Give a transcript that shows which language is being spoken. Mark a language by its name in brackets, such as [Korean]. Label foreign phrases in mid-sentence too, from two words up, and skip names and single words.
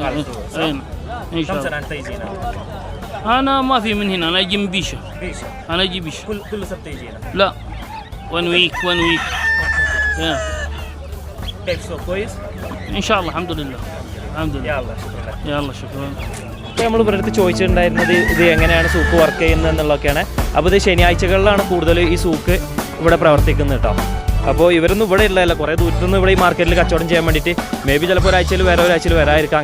[Arabic] ايوه ان شاء كم الله. سنة أنت تيجي هنا؟ انا ما في من هنا، انا اجي من بيشة. انا اجي بيشة. كل سبت يجي هنا؟ لا 1 week 1 week. كيف سوق كويس؟ ان شاء الله الحمد لله. الحمد لله. يلا شكرا. يلا شكرا. [Malayalam] അപ്പോൾ നമ്മൾ ഇവരുടെ അടുത്ത് ചോദിച്ചിട്ടുണ്ടായിരുന്നത് ഇത് എങ്ങനെയാണ് സൂക്ക് വർക്ക് ചെയ്യുന്നത് എന്നുള്ളതൊക്കെയാണ്. അപ്പോൾ ഇത് ശനിയാഴ്ചകളിലാണ് കൂടുതൽ ഈ സൂക്ക് ഇവിടെ പ്രവർത്തിക്കുന്നത് കേട്ടോ. അപ്പോൾ ഇവരൊന്നും ഇവിടെ ഉള്ളതല്ല, കുറേ ദൂരത്തുനിന്ന് ഇവിടെ ഈ മാർക്കറ്റിൽ കച്ചവടം ചെയ്യാൻ വേണ്ടിയിട്ട് [English] may be [Malayalam] ചിലപ്പോൾ ഒരാഴ്ചയിൽ ഒരാഴ്ചയിൽ വരാതിരിക്കാം.